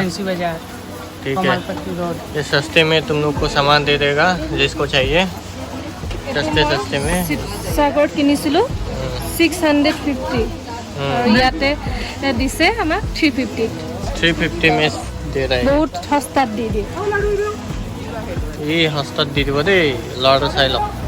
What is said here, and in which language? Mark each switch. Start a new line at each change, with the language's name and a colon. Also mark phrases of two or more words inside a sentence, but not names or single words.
Hindi: फैंसी बाजार ठीक है कमालपट्टी रोड ये सस्ते में तुम लोग को सामान दे देगा जिसको चाहिए सस्ते सस्ते में
Assamese: সাগৰত কিনিছিলোঁ 650 আৰু ইয়াতে দিছে আমাক 350
Hindi: 350 में दे रहा है
Assamese: বহুত সস্তাত দি দিয়ে ये हस्तात দি দিব দেই লৰাটো চাই লওক